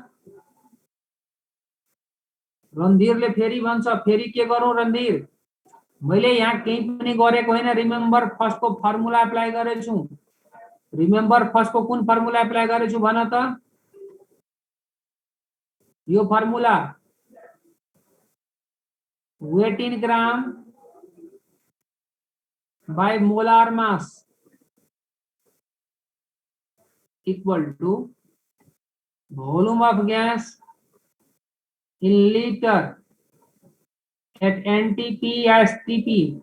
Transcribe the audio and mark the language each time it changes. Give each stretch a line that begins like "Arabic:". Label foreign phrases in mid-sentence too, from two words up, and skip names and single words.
Nepali: रणधीरले फेरि भन्छ, फेरि के गरौँ रणधीर? मैले यहाँ केही पनि गरेको हैन,
English: remember first
Nepali: को फर्मुला एप्लाई गरेछु।
English: remember first
Nepali: को कुन फर्मुला एप्लाई गरेछु भन त?
English: यो formula weight in gram by molar mass equal to volume of gas in liter at NTP STP।